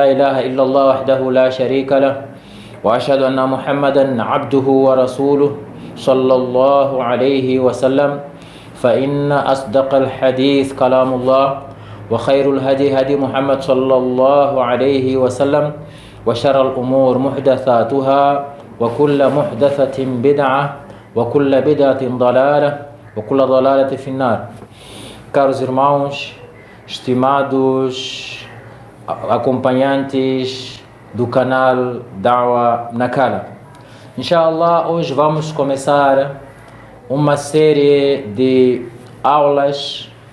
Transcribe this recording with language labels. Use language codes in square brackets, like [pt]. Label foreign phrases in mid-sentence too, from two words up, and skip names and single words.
[ar] إله إلا الله وحده لا شريك له وأشهد أن محمدا عبده ورسوله صلى الله عليه وسلم فإن أصدق الحديث كلام الله وخير الهدي هدي محمد صلى الله عليه وسلم وشر الأمور محدثاتها وكل محدثة بدعة وكل بدعة ضلالة وكل ضلالة في النار. [pt] Caros irmãos, estimados acompanhantes do canal Da'wa Nakala, Inshallah, hoje vamos começar uma série de aulas